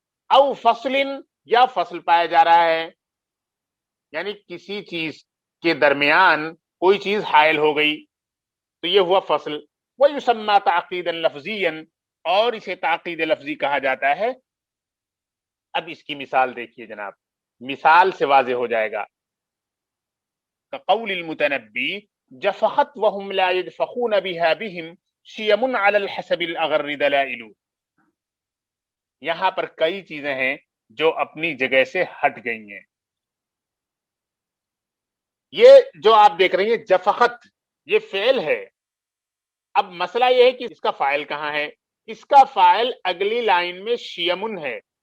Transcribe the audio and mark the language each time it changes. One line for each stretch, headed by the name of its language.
Urdu: او فصل, یا فصل پایا جا رہا ہے, یعنی کسی چیز کے درمیان کوئی چیز حائل ہو گئی تو یہ ہوا فصل.
Arabic: وَيُسَمَّى تَعْقِيدًا لَفْظِيًّا,
Urdu: اور اسے تعقید لفظی کہا جاتا ہے. اب اس کی مثال دیکھیے جناب, مثال سے واضح ہو جائے گا.
Arabic: كقول المتنبی جفخت وهم لا يجفخون بها بهم شيم على الحسب الأغر دلائل.
Urdu: یہاں پر کئی چیزیں ہیں جو اپنی جگہ سے ہٹ گئی ہیں. یہ جو آپ دیکھ رہے ہیں جفخت, یہ فعل ہے. اب مسئلہ یہ ہے کہ اس کا فاعل کہاں ہے؟ اس کا فاعل اگلی لائن میں شیمن ہے.